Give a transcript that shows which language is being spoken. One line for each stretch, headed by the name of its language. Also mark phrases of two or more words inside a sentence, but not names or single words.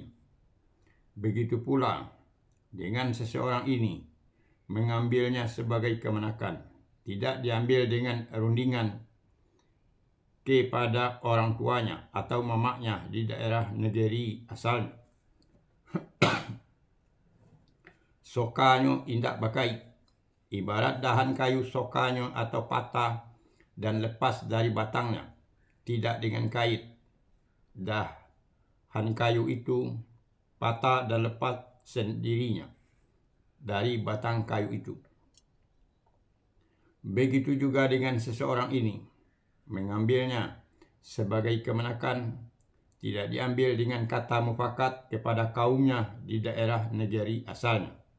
Indonesian: Begitu pula dengan seseorang ini, mengambilnya sebagai kemenakan, tidak diambil dengan rundingan kepada orang tuanya atau mamaknya di daerah negeri asalnya.
Minangkabau: Sokanya indak bakai,
Indonesian: ibarat dahan kayu sokanya atau patah dan lepas dari batangnya, tidak dengan kait. Dahan kayu itu patah dan lepas sendirinya dari batang kayu itu. Begitu juga dengan seseorang ini, mengambilnya sebagai kemenakan tidak diambil dengan kata mufakat kepada kaumnya di daerah negeri asalnya.